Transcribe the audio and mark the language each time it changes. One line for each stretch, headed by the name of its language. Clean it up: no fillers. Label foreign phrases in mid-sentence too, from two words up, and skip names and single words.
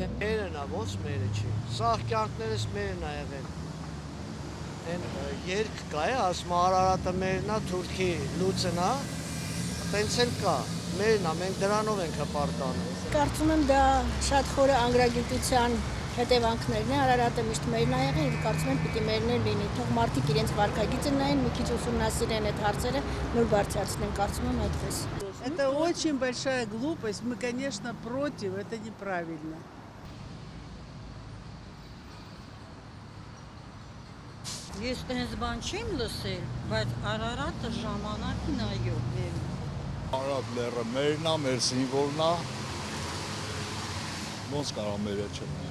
Armenian: Մերն է, ոնց մերը չի։ Սաղ կյանքներս մերն է եղել։ Այն երկ կա է, ասում Արարատը մերն է, Թուրքի լուծն է, տենց էլ կա, մերն է, մենք դրանով ենք հպարտանում։ Կարծում եմ դա շատ խորը անգրագիտության հետևանքներն է, Արարատը միշտ մերն է եղել, եւ կարծում եմ պիտի մերն էլ լինի։ Թող մարդիկ իրենց վարքագիծը նայեն, մի քիչ ուսումնասիրեն այդ հարցերը, նոր բարձրացնեն, կարծում եմ այդպես։
Russian: Это очень большая глупость, мы, конечно, против, это неправильно.
Armenian: Ես տենց բան չեմ լսել, բայց Արարատը ժամանակին այո մերն է։ Արարատ լեռը մերն է, մեր սիմվոլն է։ Ոնց կարող մերը չլինի։